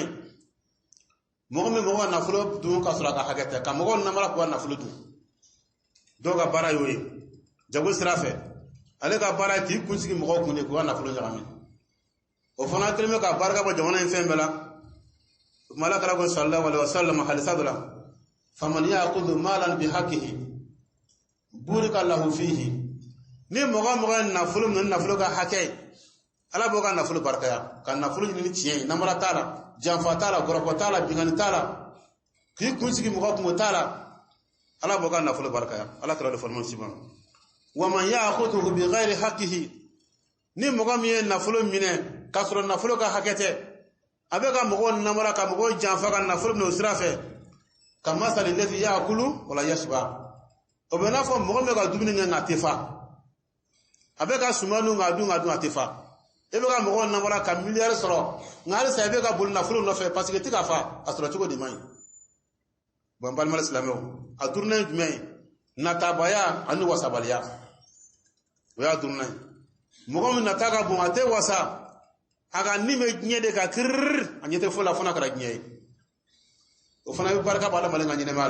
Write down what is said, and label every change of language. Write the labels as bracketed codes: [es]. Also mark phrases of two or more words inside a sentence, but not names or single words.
[bm] ye mɔgɔ min mɔgɔ ka nafolo dun ka sɔrɔ a ka hakɛ tɛ ka mɔgɔw namara k'u ka nafolo dun dɔw ka baara y'o ye jago sira fɛ ale ka baara ye k'i kunsigi mɔgɔw kun de k'u ka nafolo ɲagami o fana kelen bɛ ka barika bɔ jamana in fɛn bɛɛ la kuma ala kɛra ko [ar] صلى الله عليه وسلم [bm] halisa dɔ la [ar] فمن يأخذ مالا بحقه بورك له فيه [bm] ni mɔgɔ ye nafolo min nafolo ka hakɛ ala b'o ka nafolo barikaya ka nafolo ɲini ni tiɲɛ ye namara t'a la janfa t'a la gɔrɔkɔ t'a la bingani t'a la k'i kunsigi mɔgɔ kun t'a la ala b'o ka nafolo barikaya ala kɛra [fr] le forme [bm] siban [ar] ومن يأخذ بغير حقه [bm] ni mogo mi ye nafolo minɛ ka sɔrɔ nafolo ka hakɛ tɛ a bɛ ka mɔgɔw namara ka mɔgɔw janfa ka nafolo minɛ o sira fɛ ka masali [ar] الذي يأكل ولا يشبع [bm] o bɛ n'a fɔ mɔgɔ min bɛ ka dumuni kɛ nka a tɛ fa a bɛ ka suman dun k'a dun a tɛ fa e bɛ ka mɔgɔw namara ka miliyari sɔrɔ nka halisa e bɛ ka boli nafolo nɔfɛ [fr] parce que [bm] i tɛ ka fa a sɔrɔ cogo de man ɲi bon n balima silamɛw a duurunan ye jumɛn ye natabaya ani wasabaliya o y'a duurunan ye mɔgɔ min nata ka bon a tɛ wasa a ka ni bɛ diɲɛ de ka kiriri a ɲɛ tɛ foyi la fo n'a kɛra diɲɛ ye o fana bɛ barika b'a la mali ka ɲɛnɛmaya